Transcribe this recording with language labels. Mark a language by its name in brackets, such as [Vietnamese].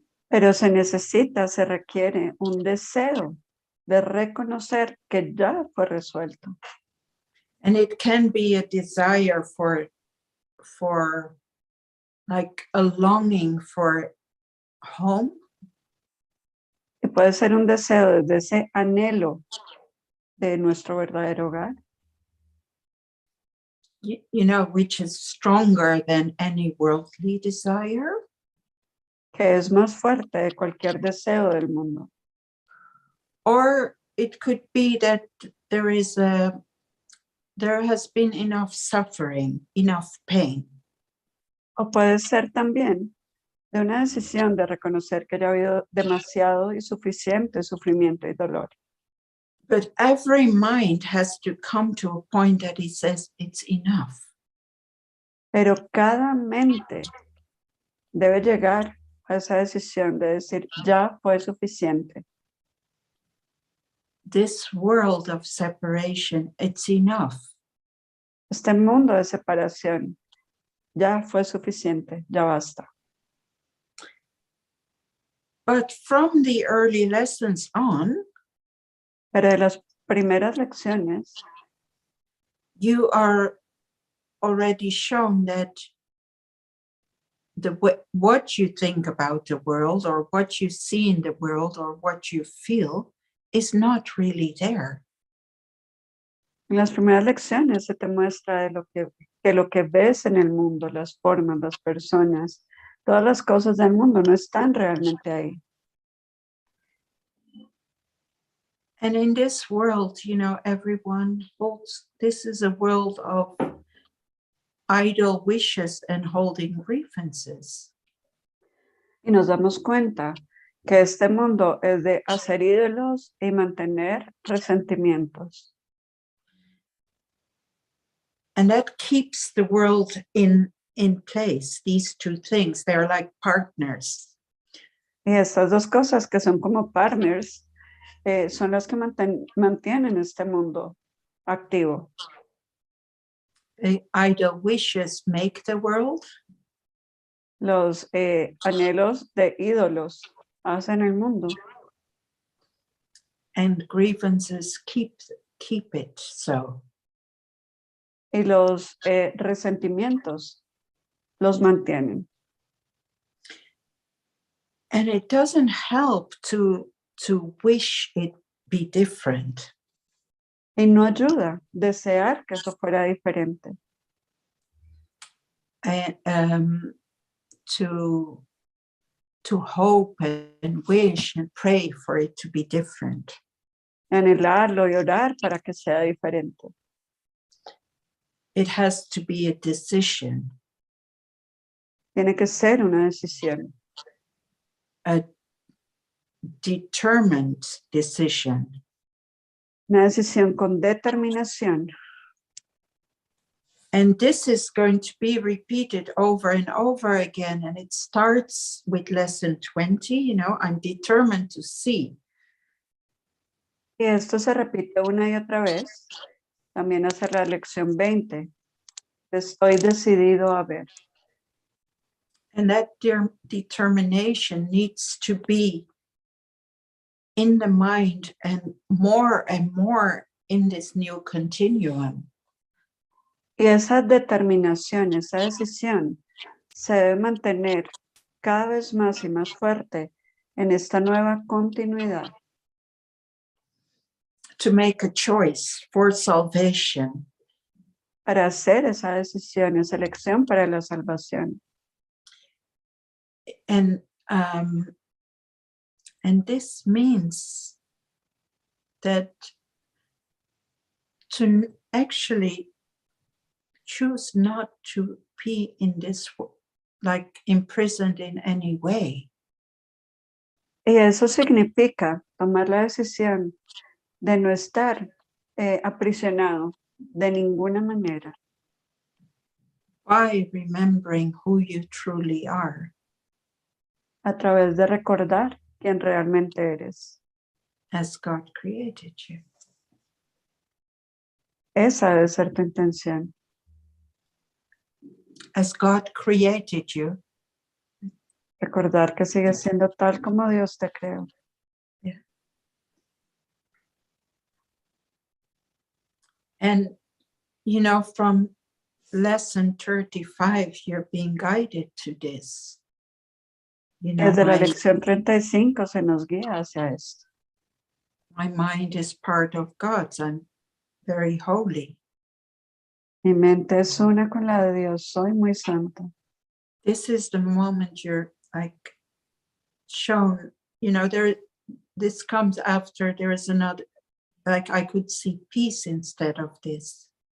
[Spanish] Pero se requiere un deseo de reconocer que ya fue resuelto. [English] And it can be a desire for like a longing for home. [Spanish] Y puede ser un deseo desde ese anhelo de nuestro verdadero hogar. [English] Which is stronger than any worldly desire. [Spanish] Que es más fuerte de cualquier deseo del mundo. [English] Or it could be that there has been enough suffering, enough pain. [Spanish] O puede ser también de una decisión de reconocer que ya ha habido demasiado y suficiente sufrimiento y dolor. [English] But every mind has to come to a point that it says it's enough. [Spanish] Pero cada mente debe llegar a esa decisión de decir, ya fue suficiente. [English] This world of separation, it's enough. [Spanish] Este mundo de separación ya fue suficiente, ya basta. [English] But from the early lessons on, [Spanish] Pero de las primeras lecciones, [English] you are already shown that what you think about the world or what you see in the world or what you feel is not really there. [Spanish] en las primeras lecciones se te muestra que lo que ves en el mundo, las formas, las personas, todas las cosas del mundo no están realmente ahí. [English] And in this world, you know, everyone holds, this is a world of idle wishes and holding grievances. [Spanish] Y nos damos cuenta que este mundo es de hacer ídolos y mantener resentimientos. [English] And that keeps the world in place. These two things, they're like partners. [Spanish] Y estas dos cosas que son como partners son las que mantienen este mundo activo. [English] Idle wishes make the world. [Spanish] Los anhelos de ídolos hacen el mundo. [English] And grievances keep it so. [Spanish] Y los resentimientos los mantienen. [English] And it doesn't help to wish it be different. [Spanish] Y no ayuda desear que eso fuera diferente. [English] And to hope and wish and pray for it to be different. [Spanish] Anhelarlo y orar para que sea diferente. [English] It has to be a decision. [Spanish] Tiene que ser una decisión. [English] A determined decision. [Spanish] Una decisión con determinación. [English] And this is going to be repeated over and over again. And it starts with lesson 20, you know, I'm determined to see. [Spanish] Y esto se repite una y otra vez. También hace la lección 20. Estoy decidido a ver. [English] And that determination needs to be in the mind and more in this new continuum. [Spanish] Y esa determinación, esa decisión, se debe mantener cada vez más y más fuerte en esta nueva continuidad. [English] To make a choice for salvation. [Spanish] Para hacer esa decisión, esa elección para la salvación. [English] And this means that to actually choose not to be in this, like imprisoned in any way. [Spanish] Y eso significa tomar la decisión de no estar aprisionado de ninguna manera. [English] By remembering who you truly are. [Spanish] A través de recordar quién realmente eres. [English] As God created you. [Spanish] Esa debe ser tu intención. [English] As God created you. [Spanish] Recordar que sigues siendo tal como Dios te creó. [English] Yeah. And, you know, from lesson 35, you're being guided to this. You know, [Spanish] Desde la lección 35 se nos guía hacia esto. [English] My mind is part of God's. I'm very holy. [Spanish] Mi mente es una con la de Dios. Soy muy santo. [English] This is the moment you're like shown, you know, this comes after there is another, like I could see peace instead of this.